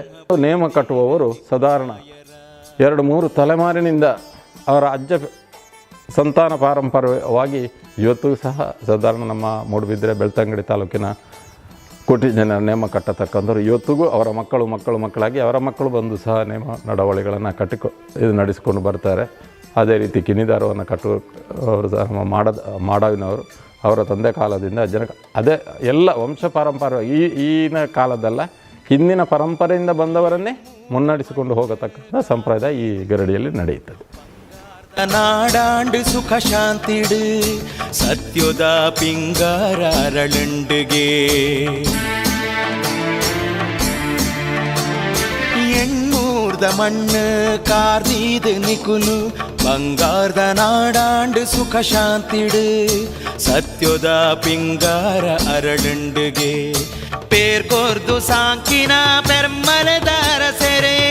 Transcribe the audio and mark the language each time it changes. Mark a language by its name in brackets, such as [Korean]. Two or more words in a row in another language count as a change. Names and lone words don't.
[Kannada] ನೇಮ ಕಟ್ಟುವವರು ಸಾಧಾರಣ 2-3 ತಲೆಮಾರಿನಿಂದ ಅವರ ಅಜ್ಜ ಸಂತಾನ ಪಾರಂಪರ್ಯವಾಗಿ ಇವತ್ತು ಸಹ ಸಾಧಾರಣ ನಮ್ಮ ಮೂಡುಬಿದ್ರೆ ಬೆಳ್ತಂಗಡಿ ತಾಲೂಕಿನ ಕೋಟಿ ಜನ ನೇಮ ಕಟ್ಟತಕ್ಕಂಥವ್ರು ಇವತ್ತಿಗೂ ಅವರ ಮಕ್ಕಳಾಗಿ ಅವರ ಮಕ್ಕಳು ಬಂದು ಸಹ ನೇಮ ನಡವಳಿಗಳನ್ನು ಇದು ನಡೆಸಿಕೊಂಡು ಬರ್ತಾರೆ. ಅದೇ ರೀತಿ ಕಿಣಿದಾರವನ್ನು ಕಟ್ಟುವವರು ಸಹ ಮಾಡವಿನವರು ಅವರ ತಂದೆ ಕಾಲದಿಂದ ಅದೇ ಎಲ್ಲ ವಂಶ ಪಾರಂಪರ್ಯ ಈಗಿನ ಕಾಲದಲ್ಲ, ಹಿಂದಿನ ಪರಂಪರೆಯಿಂದ ಬಂದವರನ್ನೇ ಮುನ್ನಡೆಸಿಕೊಂಡು ಹೋಗತಕ್ಕಂಥ ಸಂಪ್ರದಾಯ ಈ ಗರಡಿಯಲ್ಲಿ ನಡೆಯುತ್ತದೆ. [Tulu] ನಾಡಾಂಡು ಸುಖ ಶಾಂತಿಡು ಸತ್ಯದ ಪಿಂಗಾರ ಅರಳುಂಡುಗೆ ಎಣ್ಣೂರ್ದ ಮಣ್ಣು ಕಾರ್ದೀದು ನಿಕುಲು ಬಂಗಾರದ ನಾಡಾಂಡು ಸುಖ ಶಾಂತಿಡು ಸತ್ಯದ ಪಿಂಗಾರ ಅರಳುಂಡುಗೆ ಪೇರ್ಕೋರ್ದು ಸಾಂಕಿನ ಪೆರ್ಮಲದಾರ ಸೆರೆ